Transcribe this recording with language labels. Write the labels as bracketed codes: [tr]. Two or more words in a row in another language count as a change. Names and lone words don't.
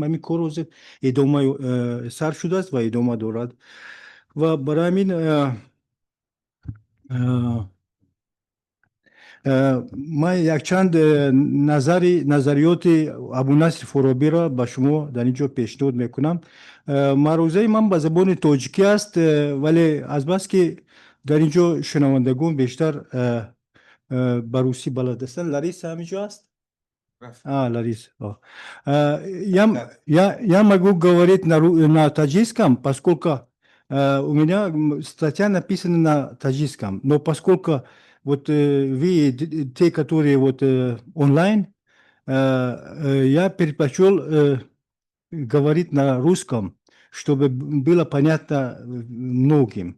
[fa] همین کار روز ادامه سر شده است و ادامه دارد و برای همین من یک چند نظریات ابو نصر فارابی را به شما در اینجا پیشنهاد میکنم. معروضه من به زبان تاجیکی است ولی از بس که در اینجا شنوندگان بیشتر به روسی بلد هستند. لاریس همینجا است. [ru] Лариса. Я могу говорить на таджикском, поскольку у меня статья написана на таджикском, но поскольку вот вы, те, которые вот онлайн, я предпочел говорить на русском, чтобы было понятно многим.